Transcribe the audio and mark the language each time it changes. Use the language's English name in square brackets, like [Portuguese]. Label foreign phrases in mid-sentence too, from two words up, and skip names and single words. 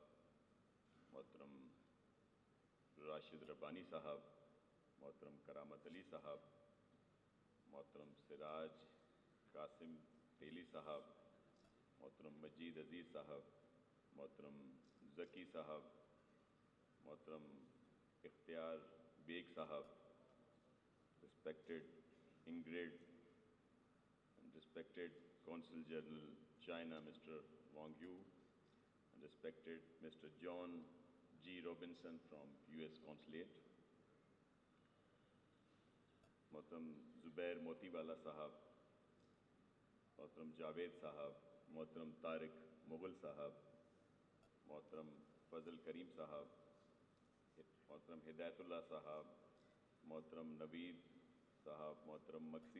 [Urdu] محترم راشد ربانی صاحب، محترم کرامت علی صاحب، محترم سراج قاسم تیلی صاحب، محترم مجید عزیز صاحب، محترم ذکی صاحب، محترم اختیار بیگ صاحب, [English] respected Ingrid and respected Consul General China Mr. Wang Yu, and respected Mr. John G. Robinson from US Consulate, [Urdu] محترم زبیر موتی والا صاحب، محترم جاوید صاحب، محترم طارق مغل صاحب، محترم فضل کریم صاحب، محترم ہدایت اللہ صاحب، محترم نوید صاحب، محترم مکسی